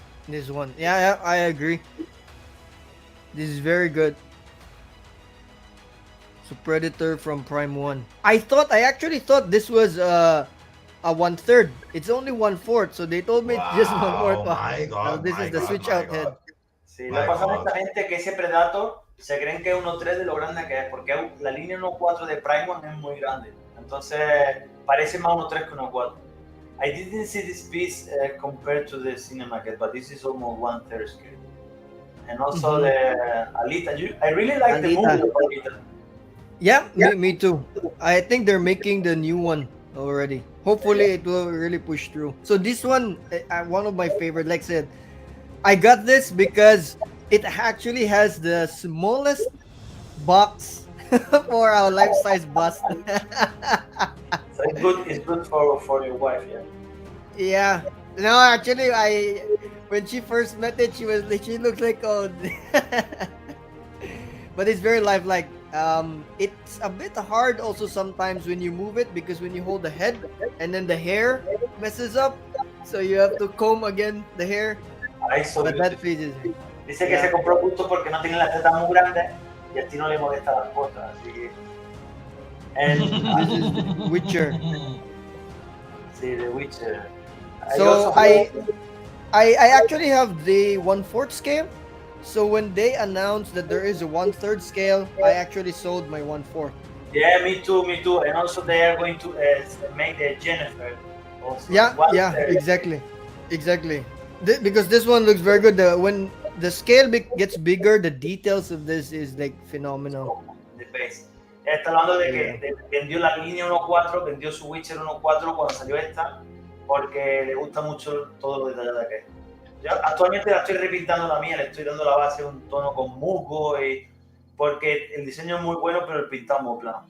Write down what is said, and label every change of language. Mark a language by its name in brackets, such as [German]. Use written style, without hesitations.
[English] This one, yeah, I agree. This is very good. So Predator from Prime 1. I actually thought this was a 1/3. It's only 1/4, so they told me it's just 1/4. My God, this is the switch out head. [Spanish] Sí, le pasa a esta gente que ese Predator se creen que es 1/3 de lo grande que es, porque la línea 1/4 de Prime 1 es muy grande. Entonces parece más 1/3 que 1/4. [English] I didn't see this piece compared to the Cinema Cat, but this is almost 1/3 scale. And also the Alita. I really like the movie of Alita. Yeah, me too. I think they're making the new one already. Hopefully it will really push through. So this one, one of my favorite, like I said, I got this because it actually has the smallest box for our life-size bust. So it's good for your wife, yeah? Yeah. No, actually, when she first met it, she looked like old. But it's very lifelike. It's a bit hard also sometimes when you move it, because when you hold the head and then the hair messes up, so you have to comb again the hair. But that phases. [Spanish] Dice que se compró justo porque no tiene las tetas muy grandes y a ti no le molesta las cosas, así que. [English] And this is the Witcher. [Spanish] Sí, The Witcher. [English] So I actually have the 1/4 scale. So when they announced that there is a 1/3 scale, I actually sold my 1/4. Yeah, me too. And also they are going to make the Jennifer. Also. Yeah, exactly. Because this one looks very good. When the scale gets bigger, the details of this is like phenomenal. The base. [Spanish] Está hablando de que vendió la línea 1/4, vendió su Witcher 1/4 cuando salió esta, porque le gusta mucho todo lo detallada que es. Yo actualmente la estoy repintando la mía, le estoy dando la base un tono con musgo, porque el diseño es muy bueno, pero el pintado es muy plano.